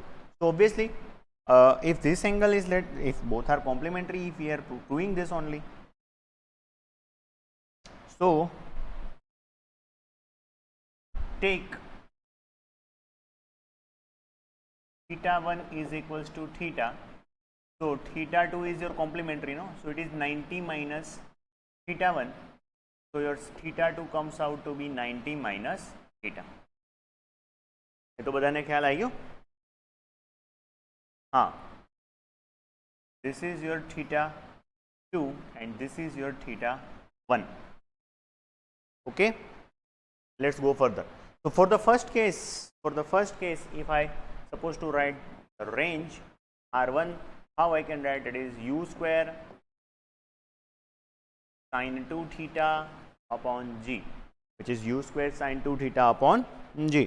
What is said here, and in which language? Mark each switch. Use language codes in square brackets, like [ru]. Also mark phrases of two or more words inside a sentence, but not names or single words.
[en] So obviously, if this angle is if both are complementary, if we are proving this only, so take theta 1 is equals to theta. So theta 2 is your complementary, no? So it is 90 minus theta 1. So your theta 2 comes out to be 90 minus theta. [gu] યે તો બધાને ખ્યાલ આઈ ગયો? હાં. [en] This is your theta 2 and this is your theta 1. Okay? Let's go further. So for the first case, if I suppose to write the range R1, how I can write it is u square sine 2 theta upon g, which is u square sine 2 theta upon g.